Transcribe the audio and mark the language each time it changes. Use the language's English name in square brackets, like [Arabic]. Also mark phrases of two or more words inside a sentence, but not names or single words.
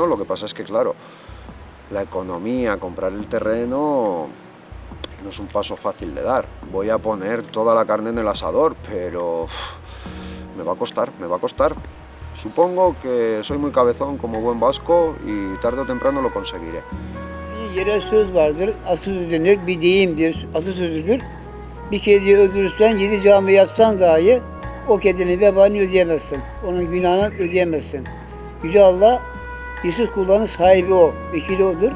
[Spanish] Lo que pasa es que, claro, la economía, comprar el terreno no es un paso fácil de dar. Voy a poner toda la carne en el asador, pero me va a costar, me va a costar. Supongo que soy muy cabezón como buen vasco y tarde o temprano lo conseguiré. [Turkish] Bir yerel söz vardır, atasözü denir, bir deyimdir, atasözüdür. Bir kediyi öldürürsen 7 cami yapsan dahi o kedinin vebalini ödeyemezsin. Onun günahını ödeyemezsin. Yüce Allah, Yusuf kullarının sahibi o, vekili odur.